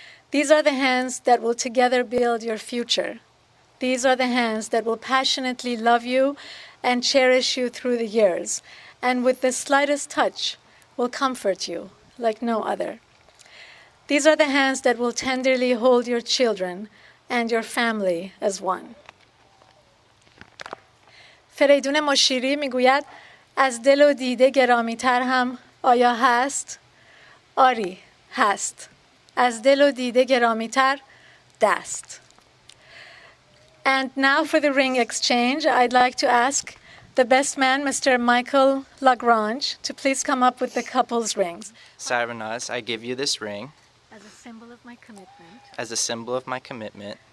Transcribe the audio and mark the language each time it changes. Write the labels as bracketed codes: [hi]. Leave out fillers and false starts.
[en] These are the hands that will together build your future. These are the hands that will passionately love you and cherish you through the years, and with the slightest touch will comfort you like no other. These are the hands that will tenderly hold your children and your family as one. [fa] فریدون مشیری میگوید از دل و دیده گرامی‌تر هم آیا هست؟ آری هست. از دل و دیده گرامی‌تر دست. [en] And now for the ring exchange, I'd like to ask the best man, Mr. Michael Lagrange, to please come up with the couple's rings. Sarvanaz, I give you this ring As a symbol of my commitment as a symbol of my commitment